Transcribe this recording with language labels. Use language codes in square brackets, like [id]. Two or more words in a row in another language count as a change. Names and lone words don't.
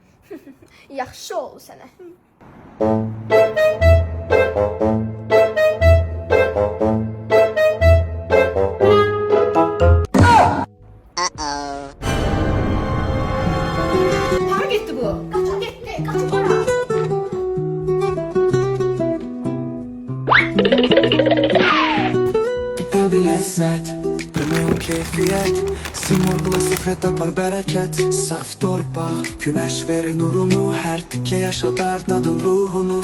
[az] Yaxşı oldu sənə. Hara getdi bu? Qaçıb getdi, qaçıb hara? [tr] Bir lezzet, bilmiyorum keyfiyet. Simurgla sıfret yapar bereket. Saf torpaq, güneş verir nurunu. Her tike yaşatar tadın ruhunu.